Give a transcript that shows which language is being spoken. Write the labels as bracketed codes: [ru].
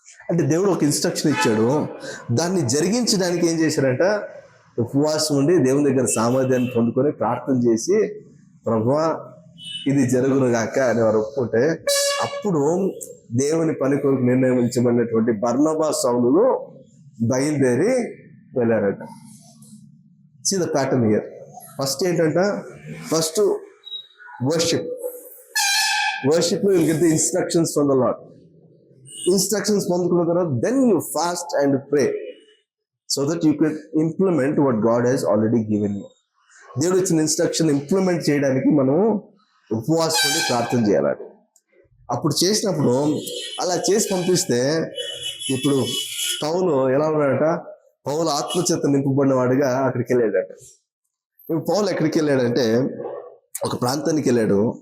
[te] అంటే దేవుడు ఒక ఇన్స్ట్రక్షన్ ఇచ్చాడు, దాన్ని జరిగించడానికి ఏం చేశారంట, ఉపవాసం ఉండి దేవుని దగ్గర సామర్థ్యాన్ని పొందుకొని ప్రార్థన చేసి ప్రభువా ఇది జరుగును గాక అని వారు ఒప్పుకుంటే అప్పుడు దేవుని పని కొరకు నిర్ణయించబడినటువంటి బర్నబా సౌలులు బయలుదేరి వెళ్ళారట. [en] See the pattern here. [te] First ఏంటంట, ఫస్ట్ వర్షిప్ లో [en] you'll get the instructions from the Lord. [te] Instructions పొందుకున్న తర్వాత [en] then you fast and pray so that you can implement what God has already given you. [te] దేవుడు ఇచ్చిన instruction implement చేయడానికి మనం ఉపవాసం ఉండి ప్రార్థన చేయాలి. అప్పుడు చేసినప్పుడు అలా చేసి పంపిస్తే ఇప్పుడు పౌలు ఎలా ఉన్నాడట, పౌలు ఆత్మచేత నింపబడిన వాడిగా అక్కడికి వెళ్ళాడట. ఇప్పుడు పౌలు ఎక్కడికి వెళ్ళాడంటే ఒక ప్రాంతానికి వెళ్ళాడు.